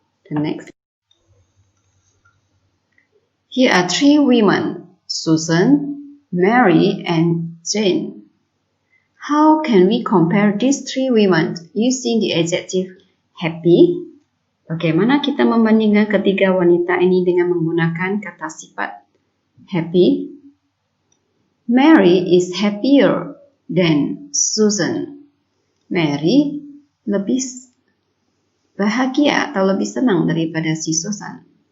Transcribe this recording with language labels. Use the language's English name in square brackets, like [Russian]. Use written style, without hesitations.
[English] The next. Here are 3 women, Susan, Mary, and Jane. How can we compare these three women using the adjective happy? [Indonesian] Bagaimana kita membandingkan ketiga wanita ini dengan menggunakan kata sifat happy? [English] Mary is happier than Susan. [Indonesian] Mary lebih bahagia atau lebih senang daripada si Susan.